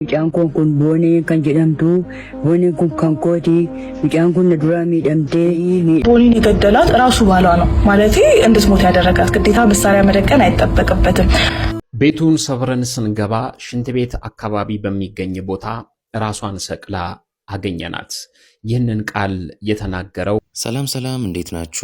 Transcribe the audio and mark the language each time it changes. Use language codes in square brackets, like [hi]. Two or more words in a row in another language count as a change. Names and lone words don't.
[om] Mucaan kun boonee kan jedhamtu booneen kun kan kooti mucaan kun duraa miidhamtee [am] ቦኒን የገደላት ራሱ ባሏ ነው ማለት እንድትሞት ያደረጋት ግዴታ መሳሪያ መደቀን አይጠበቅበትም። ቤቱን ሰብረን ስንገባ ሽንት ቤት አካባቢ በሚገኝ ቦታ ራሷን ሰቅላ አገኘናት። ይህንን ቃል የተናገረው ሰላም እንዴት ናችሁ?